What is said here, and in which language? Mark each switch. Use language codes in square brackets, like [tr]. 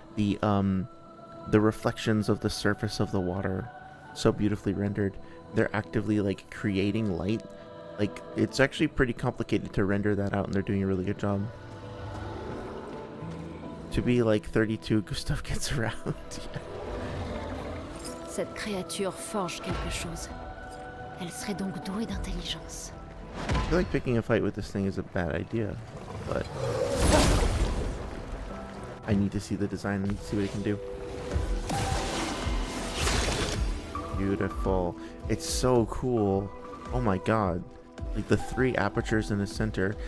[en] The reflections of the surface of the water, so beautifully rendered. They're actively like creating light. Like it's actually pretty complicated to render that out, and they're doing a really good job. To be like 32, Gustav gets around. [fr] Cette créature forge quelque chose. Elle serait donc douée d'intelligence. [en] I feel like picking a fight with this thing is a bad idea, but I need to see the design and see what it can do. Beautiful. It's so cool. Oh my god. Like the 3 apertures in the center.